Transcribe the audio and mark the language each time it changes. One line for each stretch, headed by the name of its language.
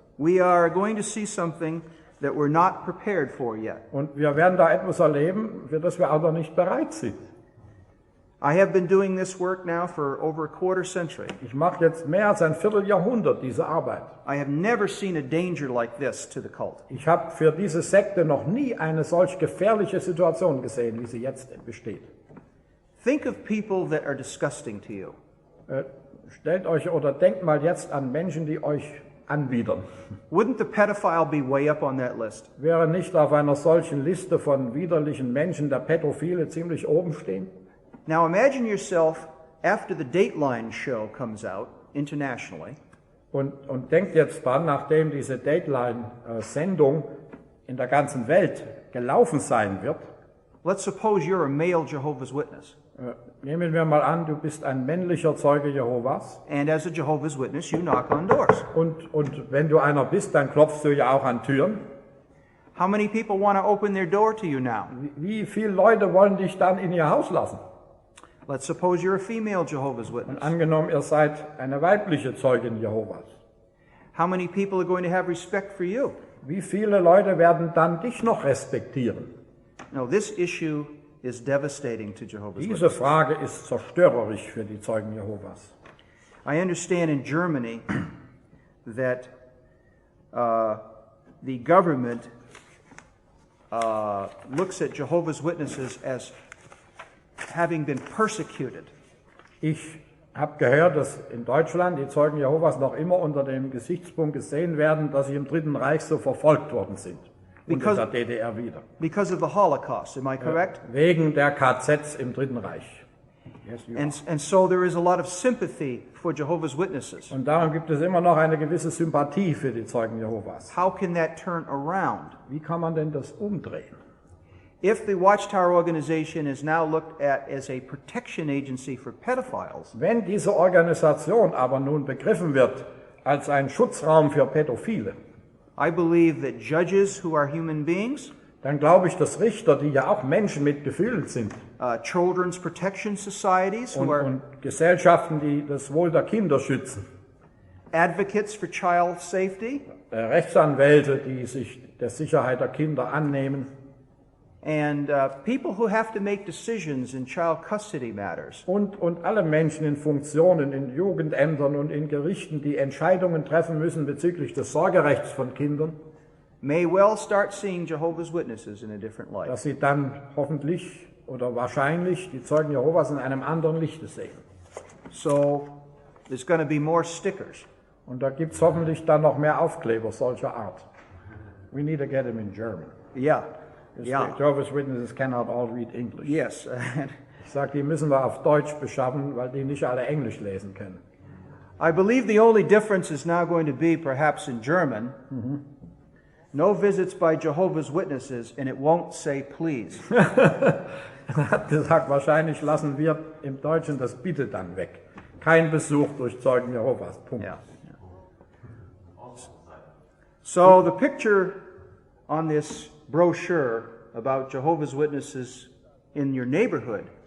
English: We are going to see something that we're not prepared for yet.
German: Und wir werden da etwas erleben, für das wir auch noch nicht bereit sind.
English: I have been doing this work now for over a quarter century.
German: Ich mache jetzt mehr als ein Vierteljahrhundert diese Arbeit.
English: I have never seen a danger like this to the cult.
German: Ich habe für diese Sekte noch nie eine solch gefährliche Situation gesehen, wie sie jetzt besteht.
English: Think of people that are disgusting to you.
German: Stellt euch oder denkt mal jetzt an Menschen, die euch anwidern.
English: Wouldn't the pedophile be way up on that list?
German: Wäre nicht auf einer solchen Liste von widerlichen Menschen der Pädophile ziemlich oben stehen?
English: Now imagine yourself after the Dateline show comes out internationally.
German: Und denkt jetzt dran, nachdem diese Dateline-Sendung in der ganzen Welt gelaufen sein wird.
English: Let's suppose you're a male Jehovah's Witness.
German: Nehmen wir mal an, du bist ein männlicher Zeuge Jehovas.
English: And as a Jehovah's Witness, you knock on doors.
German: Und wenn du einer bist, dann klopfst du ja auch an Türen.
English: How many people want to open their door to you now?
German: Wie viele Leute wollen dich dann in ihr Haus lassen?
English: Let's suppose you're a female Jehovah's Witness.
German: Und angenommen, ihr seid eine weibliche Zeugin Jehovas.
English: How many people are going to have respect for you?
German: Wie viele Leute werden dann dich noch respektieren?
English: No, this issue is devastating to Jehovah's
German: Diese
English: Witnesses.
German: Frage ist zerstörerisch für die Zeugen Jehovas.
English: I understand in Germany that the government looks at Jehovah's Witnesses as having been persecuted.
German: Ich habe gehört, dass in Deutschland die Zeugen Jehovas noch immer unter dem Gesichtspunkt gesehen werden, dass sie im Dritten Reich so verfolgt worden sind. Und in der DDR wieder.
English: Because of the Holocaust, am I correct?
German: Wegen der KZs im Dritten Reich.
English: Yes, you are. And so there is a lot of sympathy for Jehovah's Witnesses.
German: Und darum gibt es immer noch eine gewisse Sympathie für die Zeugen Jehovas.
English: How can that turn around?
German: Wie kann man denn das umdrehen?
English: If the Watchtower organization is now looked at as a protection agency for pedophiles,
German: Wenn diese Organisation aber nun begriffen wird als ein Schutzraum für Pädophile,
English: I believe that judges who are human beings,
German: dann glaube ich, dass Richter, die ja auch Menschen mit Gefühlen sind,
English: children's protection societies who are
German: und Gesellschaften, die das Wohl der Kinder schützen,
English: advocates for child safety,
German: Rechtsanwälte, die sich der Sicherheit der Kinder annehmen,
English: and people who have to make decisions in child custody matters,
German: und alle Menschen in Funktionen, in Jugendämtern und in Gerichten, die Entscheidungen treffen müssen bezüglich des Sorgerechts von Kindern,
English: may well start seeing Jehovah's Witnesses in a different light.
German: dass sie dann hoffentlich oder wahrscheinlich die Zeugen Jehovas in einem anderen Lichte sehen.
English: So there's going to be more stickers.
German: Und da gibt es hoffentlich dann noch mehr Aufkleber solcher Art.
English: We need to get them in German. Yeah. The Yeah. Jehovah's Witnesses cannot all read English. Yes.
German: Ich sage, die müssen wir auf Deutsch beschaffen, weil die nicht alle Englisch lesen können.
English: I believe the only difference is now going to be perhaps in German. No visits by Jehovah's Witnesses, and it won't say please.
German: Er hat gesagt, wahrscheinlich lassen wir im Deutschen das Bitte dann weg. Kein Besuch durch Zeugen Jehovas. Punkt.
English: Yeah. So the picture on this brochure about Jehovah's Witnesses in your neighborhood